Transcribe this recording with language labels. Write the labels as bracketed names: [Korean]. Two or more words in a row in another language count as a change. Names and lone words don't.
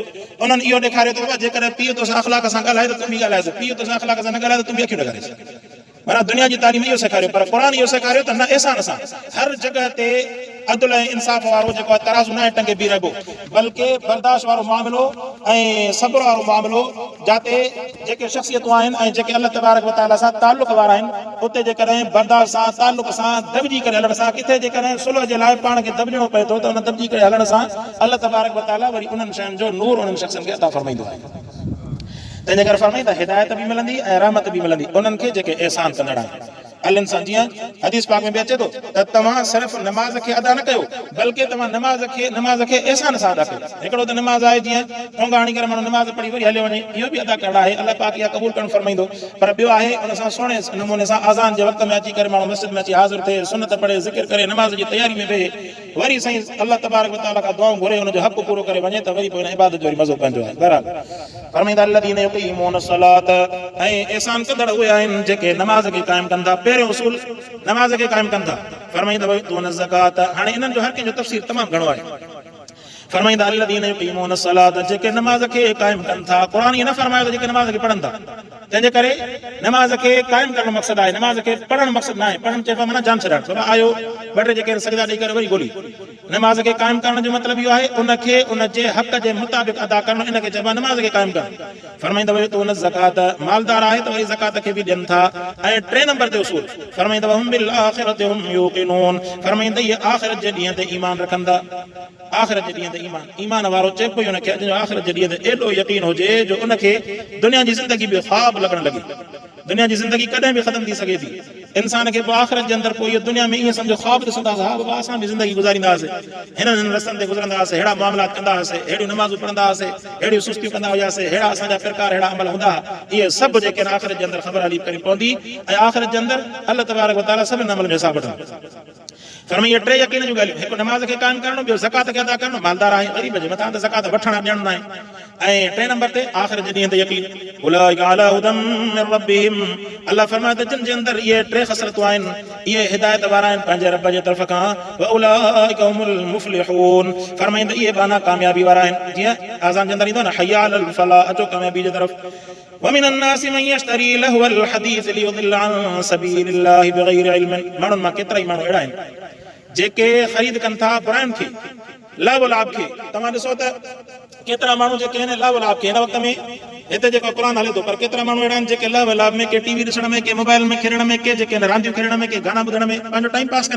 [Sindhi] उन्हनि इहो ॾेखारियो अथव जेकॾहिं पीउ तोसां अख़लाक सां ॻाल्हाए त तूं बि ॻाल्हाए, पीउ तोसां अख़लाक सां न ॻाल्हाए त तूं बि अखियूं न करे। माना दुनिया जी तालीम इहो सेखारियो, पर क़ुर इहो सेखारियो त न एहसान सां हर जॻह ते अदल ऐं इंसाफ़ वारो जेको आहे तराज़ू न टंगे बीह रहिबो, बल्कि बर्दाश्त वारो मामिलो ऐं सब्र वारो मामिलो, जाते जेके शख़्सियतूं आहिनि ऐं जेके अल्लाह तबारक व तआला सां ताल्लुक़ वारा आहिनि, उते जेकॾहिं बर्दाश्त सां, ताल्लुक़ सां, दॿिजी करे हलण सां, किथे जेकॾहिं सुलह जे लाइ पाण खे दॿिजणो पए थो त उन दॿिजी करे हलण सां अल्लाह तबारक व तआला वरी उन्हनि शयुनि जो नूर उन्हनि शख़्सनि खे अता फरमाईंदो आहे। तंहिंजे करे फरमाईंदा हिदायत बि मिलंदी ऐं रहमत बि मिलंदी उन्हनि खे जेके एहसान कंदड़ आहिनि। अल्लाह सां जीअं हदीस पाक में बि अचे थो त तव्हां सिर्फ़ नमाज़ खे अदा न कयो, बल्कि तव्हां नमाज़ खे एहसान सां अदा कयो। हिकिड़ो त नमाज़ आहे जीअं टोंगा हणी करे माण्हू नमाज़ पढ़ी वरी हलियो वञे, इहो बि अदा करणु आहे, अल्लाह पाक इहा क़बूल करणु फरमाईंदो। पर ॿियो आहे उन सां सुहिणे नमूने सां अज़ान जे वक़्त में अची करे माण्हू मस्जिद में अची हाज़िर थिए, सुनत पढ़े, ज़िक्र करे, नमाज़ जी तयारी में वेहे, वरी साईं अल्लाह तबारक व तआला खां दुआऊं घुरे, हुनजो हक़ पूरो करे वञे त वरी पोइ हिन इबादत जो वरी मज़ो पंहिंजो आहे। बराबरि फरमाईंदा [Arabic] الذين يقيمون الصلاة, [Sindhi] ऐं एहसान कंदड़ उहे आहिनि जेके नमाज़ खे क़ाइमु कंदा। पहिरियों उसूल नमाज़ खे क़ाइमु कंदा। फरमाईंदा [Arabic] ويؤتون الزكاة, [Sindhi] हाणे इन्हनि जो हर कंहिंजो तफ़सीर तमामु घणो आहे। फरमाईंदा [Arabic] الذين يقيمون الصلاة, [Sindhi] जेके नमाज़ खे क़ाइमु कनि था। क़ुर इहे न फरमायो त जेके नमाज़ खे पढ़नि था। तंहिंजे करे नमाज़ खे क़ाइमु करणु मक़सदु आहे, नमाज़ खे पढ़णु मक़सदु न आहे। पढ़णु चइबो आहे माना जान छॾणु, बाबा आयो ॿ टे जेके सजदा ॾेई करे वरी ॻोल्ही। नमाज़ खे क़ाइमु करण जो मतिलबु इहो आहे उनखे उनजे हक़ जे मुताबिक़ अदा करणु, इनखे चइबो आहे नमाज़ खे क़ाइमु करणु। फरमाईंदा [Arabic] ويؤتون الزكاة, [Sindhi] मालदार आहे त वरी ज़कात खे बि ॾियनि था। ऐं टे नंबर ते उसूल फरमाईंदा [Arabic] هم بالآخرة هم يوقنون, [Sindhi] फरमाईंदा इहे आख़िरत जे ॾींहं ते ईमान रखंदा। आख़िरत जे ॾींहं ते ईमान वारो चए पियो हुनखे अॼु आख़िरत जे ॾींहं ते एॾो यकीन हुजे जो उनखे दुनिया जी ज़िंदगी बि ख़्वाब लॻणु लॻे। दुनिया जी ज़िंदगी कॾहिं बि ख़तम थी सघे थी, इंसान खे पोइ आख़िरत जे अंदरि पोइ इहो दुनिया में ईअं सम्झो ख़्वाब ॾिसंदासीं, हा बाबा असां बि ज़िंदगी गुज़ारींदासीं, हिननि रस्तनि ते गुज़रंदा हुआसीं, अहिड़ा मामलात कंदा हुआसीं, अहिड़ियूं नमाज़ूं पढ़ंदा हुआसीं, अहिड़ियूं सुस्तियूं कंदा हुआसीं, अहिड़ा असांजा प्रकार अहिड़ा अमल हूंदा। इहे सभु जेके आख़िरत जे अंदरि ख़बर हली करणी पवंदी ऐं आख़िरत जे अंदरि अल्लाह तबारक व तआला सभिनि अमलनि जो हिसाब वठंदो। फरमाइए टे यकीन जूं ॻाल्हियूं, हिकु नमाज़ खे क़ाइम करणो, ॿियो ज़कात खे अदा करणो, मालदार आहे ग़रीब जे मथां त ज़कात वठण ॾियण न आहे, ऐं टे नंबर ते आख़िर जे ॾींहं ते यकीन। [Arabic] أولئك على هدى من ربهم, [Sindhi] अल्लाह फरमाए त जिन जे अंदरि इहे टे ख़सलतूं आहिनि, इहे हिदायत वारा आहिनि पंहिंजे रब जे तरफ़ खां। [Arabic] وأولئك هم المفلحون, [Sindhi] फरमाईंदा इहे बाना कामयाबी वारा आहिनि। जीअं आज़ान जे अंदरि ईंदो न [Arabic] حي على الفلاح, [Sindhi] अचो कामयाबी जे तरफ़। [Arabic] ومن الناس من يشتري لهو الحديث ليضل عن سبيل الله بغير علم, [Sindhi] माण्हुनि मां केतिरा ई माण्हू अहिड़ा आहिनि जेके ख़रीद कनि था बुराइनि खे, लाभ लाभ खे। तव्हां ॾिसो त केतिरा माण्हू जेके आहिनि लाभ लाभ खे हिन वक़्त में हिते जेको क़ुरान हले थो, पर केतिरा माण्हू अहिड़ा आहिनि जेके लाभ लाभ में, के टीवी ॾिसण में, के मोबाइल में खेॾण में, के जेके रांदियूं खेॾण में, के गाना ॿुधण में पंहिंजो [English] time pass [Sindhi] कनि।